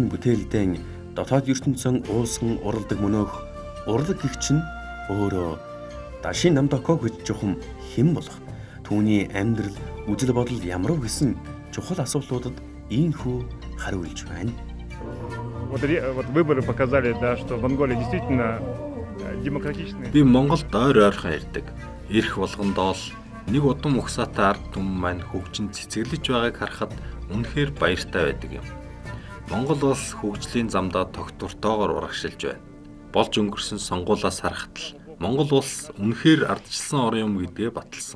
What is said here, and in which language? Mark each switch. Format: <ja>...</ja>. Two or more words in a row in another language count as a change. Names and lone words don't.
<mn>нь бүтээлдээ дотоод ертөнцийн уусган уралдаг мөнөөх урлаг гэгч нь өөрөө Дашин Намдаков гэж чухам хэн болох, түүний амьдрал, үзэл бодол ямар вэ гэсэн чухал асуултуудад ийхүү хариулж байна.</mn> <ru>Вот выборы показали, да, что Монголия действительно демократичная.</ru> <mn>Би Монголд ойр ойрхон ирдэг. Ирэх болгондоо л нэг удам угсаатай ард түмэн маань хөгжин цэцэглэж байгааг харахад үнэхээр баяртай байдаг юм. Монгол улс хөгжлийн замдаа тогтвортойгоор урагшилж байна. Болж өнгөрсөн сонгуулиас харахад л Монгол улс үнэхээр ардчилсан орн юм гэдгээ баталсан.</mn>